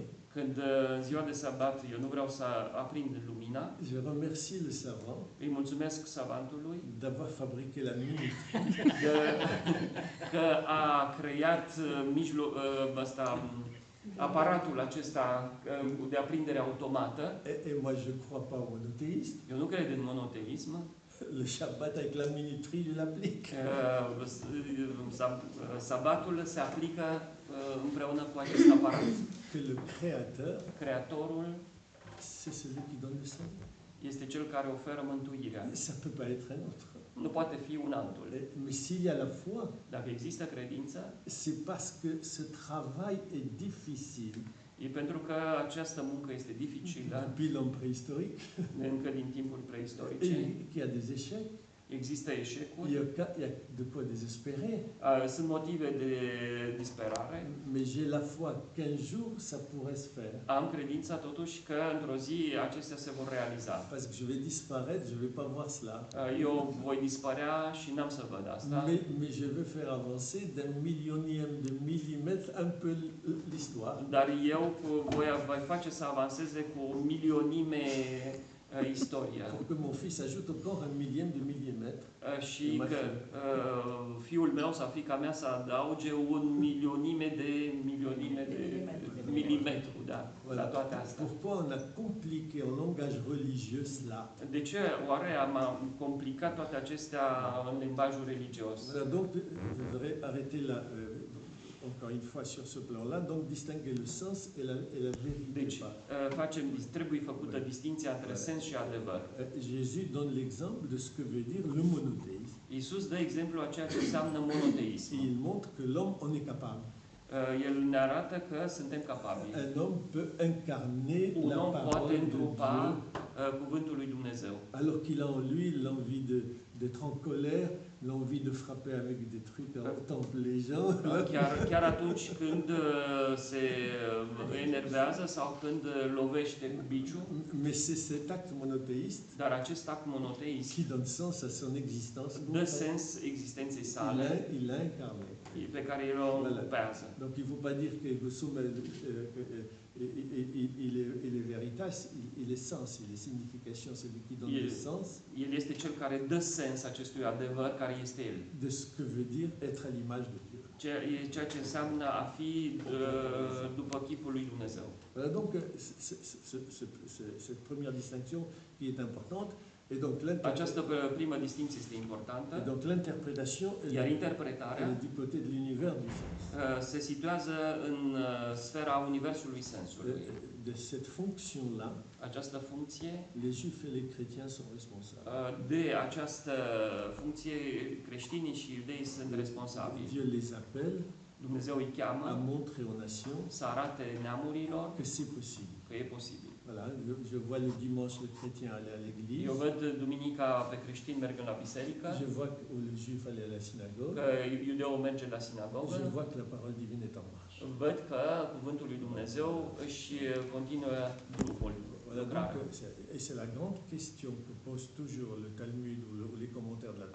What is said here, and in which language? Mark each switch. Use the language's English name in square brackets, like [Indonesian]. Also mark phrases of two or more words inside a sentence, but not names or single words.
[Romanian] Când în ziua de sabat eu nu vreau să aprind lumina, [French] je remercie le savant [Romanian] îi mulțumesc savantului [French] d'avoir fabriqué la minuterie. [Romanian] că a creat aparatul acesta de aprindere automată. [French] Et moi, je ne crois pas au monothéisme. [Romanian] Eu nu cred în monoteism. [French] Le Shabbat avec la minuterie, je l'applique. [Romanian] Sabatul se aplică împreună cu acest aparat. [French] Que le Créateur, [Romanian] Creatorul [French] c'est celui qui donne le salut. [Romanian] este cel care oferă mântuirea. [French] Ça ne peut pas être un autre. [Romanian] Nu poate fi un altul. [French] Mais s'il y a la foi, [Romanian] Dacă există credință, [French] c'est parce que ce travail est difficile. [Romanian] e pentru că această muncă este dificilă, [French] Depuis l'homme préhistorique, [Romanian] încă din timpuri preistorice. [French] et qu'il y a des échecs, [Romanian] Există eșecuri, [French] il y a de quoi désespérer. [Romanian] sunt motive de disperare. [French] Mais j'ai la foi qu'un jour ça pourrait se faire. [Romanian] Am credința totuși că într-o zi acestea se vor realiza. [French] Parce que je vais disparaître, je ne vais pas voir cela. [Romanian] Eu voi dispărea și n-am să văd asta. [French] Mais je veux faire avancer d'un millionième de millimètre un peu l'histoire. [Romanian] Dar eu voi face să avanseze cu o milionime istoria. [French] Pour que mon fils ajoute encore un millième de millimètre. [Romanian] Și că fiul meu sau fiica mea să adauge un milionime de milimetru, da, la toate astea. [French] Pourquoi on a compliqué en langage religieux cela? [Romanian] De ce oare am complicat toate acestea în limbajul religios? [French] Voilà, donc je voudrais arrêter là, encore une fois sur ce plan-là, donc distinguer le sens et la vérité. [Romanian] Deci, trebuie făcută distinția între sens și adevăr. [French] Jésus donne l'exemple de ce que veut dire le monothéisme. [Romanian] Iisus dă exemplu a ceea ce înseamnă monoteism. [French] Et il montre que l'homme en est capable. [Romanian] El ne arată că suntem capabili. [French] Un homme peut incarner [Romanian] Un [French] la [Romanian] om poate [French] parole de [Romanian] întrupa [French] Dieu, [Romanian] cuvântul lui Dumnezeu. [French] alors qu'il a en lui l'envie d'être en colère, l'envie de frapper avec des trucs en temple les gens. [Romanian] Chiar atunci când se enervează sau când lovește cu biciul, [French] Mais c'est cet acte monothéiste [Romanian] dar acest act monoteist [French] qui donne sens à son existence. [Romanian] dă sens existenței sale [French] Il l'a incarné. [Romanian] pe care el o ocupează. [French] Donc il ne faut pas dire que Gosum il est veritas, il est sens, il est signification, c'est lui qui donne le sens [Romanian] El este cel care dă sens acestui adevăr care este el. [French] de ce que veut dire être à l'image de Dieu. [Romanian] Ceea ce înseamnă a fi după chipul lui Dumnezeu. [French] Voilà donc cette première distinction qui est importante. Et donc [Romanian] Această primă distinție este importantă. [French] l'interprétation, [Romanian] Iar [French] elle [Romanian] interpretarea [French] est du côté de l'univers du sens. [Romanian] se situează în sfera universului sensului. [French] De cette fonction-là, [Romanian] Această funcție, [French] les juifs et les chrétiens sont responsables. [Romanian] de această funcție creștinii și iudeii sunt responsabili. [French] Dieu les appelle [Romanian] Dumnezeu îi [French] à [Romanian] cheamă [French] montrer aux nations [Romanian] să arate neamurilor [French] que c'est possible. [Romanian] că e posibil. [French] Voilà, je vois le dimanche le chrétien aller à l'église. [Romanian] Eu văd duminica pe creștini mergând la biserică, [French] Je vois que le juif aller à la synagogue. [Romanian] că iudeul merge la [French] Je [Romanian] sinagogă, [French] vois que la parole divine est en marche. [Romanian] văd că cuvântul lui Dumnezeu își continuă drumul. [French] Voilà, donc, et c'est la grande question que pose toujours le Talmud ou les commentaires de la